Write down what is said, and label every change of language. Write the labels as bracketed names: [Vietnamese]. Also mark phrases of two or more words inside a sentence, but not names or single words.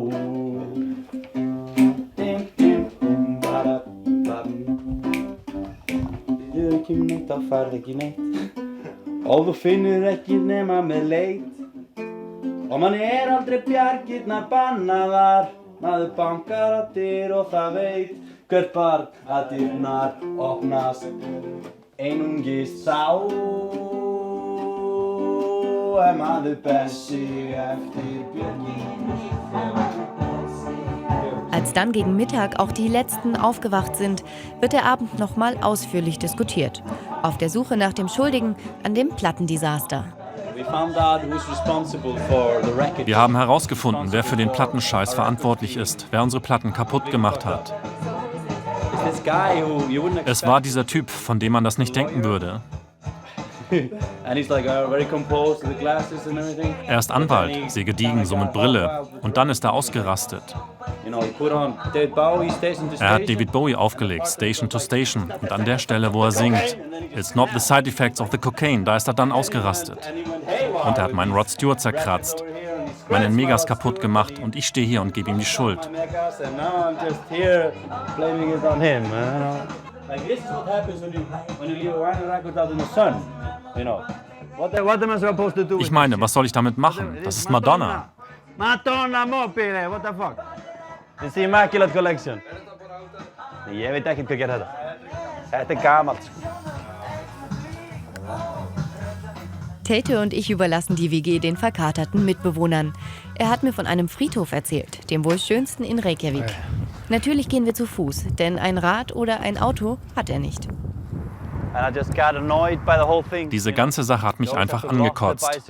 [Icelandic] Finnur ekki neitt, þá færð ekki neitt, og þú finnur ekki nema með leit, og mann aldrei bjargirnar bannaðar. Maður bankar að dyr og það veit hvert barn að dyrnar opnast einungis þá. Maður ber sig eftir björginni. [German] Als dann gegen Mittag auch die Letzten aufgewacht sind, wird der Abend nochmal ausführlich diskutiert. Auf der Suche nach dem Schuldigen an dem Plattendesaster. Wir haben herausgefunden, wer für den Plattenscheiß verantwortlich ist, wer unsere Platten kaputt gemacht hat. Es war dieser Typ, von dem man das nicht denken würde. Er ist Anwalt, sehr gediegen, so mit Brille. Und dann ist er ausgerastet. Er hat David Bowie aufgelegt, Station to Station. Und an der Stelle, wo er singt, [English] It's not the side effects of the cocaine, [German] da ist er dann ausgerastet. Und er hat meinen Rod Stewart zerkratzt, meinen Megas kaputt gemacht und ich stehe hier und gebe ihm die Schuld. Ich meine, was soll ich damit machen? Das ist Madonna. [English] Madonna mobile, what the fuck? [German] Das ist die Immaculate Collection. [Icelandic] Ég veit ekki hvað gerir þetta. Þetta gamalt. [German] Tate und ich überlassen die WG den verkaterten Mitbewohnern. Er hat mir von einem Friedhof erzählt, dem wohl schönsten in Reykjavik. Natürlich gehen wir zu Fuß, denn ein Rad oder ein Auto hat er nicht. Diese ganze Sache hat mich einfach angekotzt.